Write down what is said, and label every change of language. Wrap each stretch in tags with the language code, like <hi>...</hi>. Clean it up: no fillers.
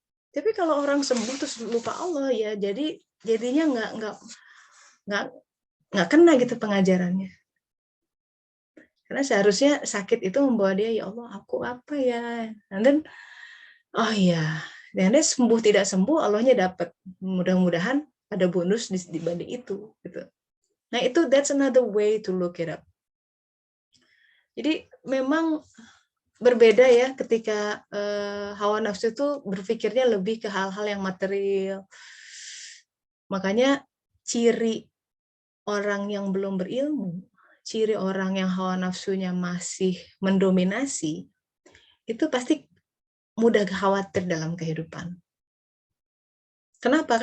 <id>Tapi kalau orang sembuh terus lupa Allah ya, jadinya nggak kena gitu pengajarannya. Karena seharusnya sakit itu membawa dia, ya Allah aku apa ya.</id> <en>And then,</en> <id>oh iya, Dan dia sembuh tidak sembuh, Allahnya dapat. Mudah-mudahan ada bonus di balik itu. Gitu. Nah itu</id> <en>that's another way to look it up.</en> <id>Jadi memang berbeda ya ketika hawa nafsu itu berpikirnya lebih ke hal-hal yang material. Makanya ciri orang yang belum berilmu, ciri orang yang hawa nafsunya masih mendominasi, itu pasti mudah khawatir dalam kehidupan. Kenapa?</id>